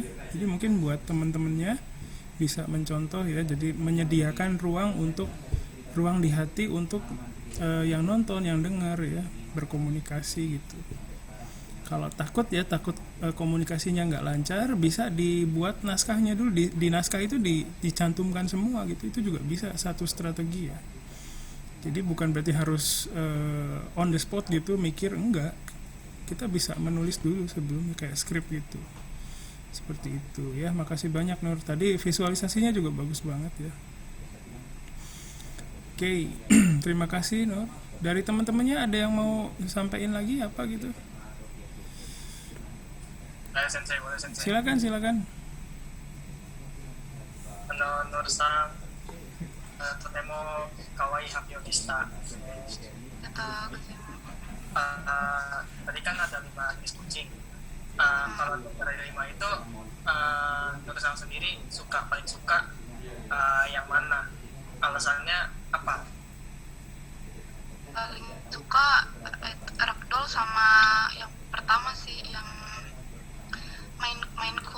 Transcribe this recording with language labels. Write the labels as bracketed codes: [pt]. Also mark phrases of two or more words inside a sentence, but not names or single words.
[id] Jadi mungkin buat teman-temannya bisa mencontoh ya, jadi menyediakan ruang di hati untuk yang nonton, yang dengar ya, berkomunikasi gitu. Kalau takut komunikasinya nggak lancar, bisa dibuat naskahnya dulu, di naskah itu dicantumkan semua gitu, itu juga bisa satu strategi ya. Jadi bukan berarti harus [en] on the spot [id] gitu mikir, enggak, kita bisa menulis dulu sebelumnya kayak skrip gitu, seperti itu ya. Makasih banyak Nur, tadi visualisasinya juga bagus banget ya. Oke, terima kasih Nur. Dari teman-temannya ada yang mau sampaikan lagi apa gitu? Sensei, boleh Sensei? Silakan. [ja] Nur-san, とても可愛い発表でした。ありがとうございます. [id] Tadi kan ada 5 jenis kucing. Kalau dari 5 itu, Nur-san sendiri paling suka yang mana? Alasannya apa? Paling suka ragdoll sama yang pertama sih, yang Maine Coon.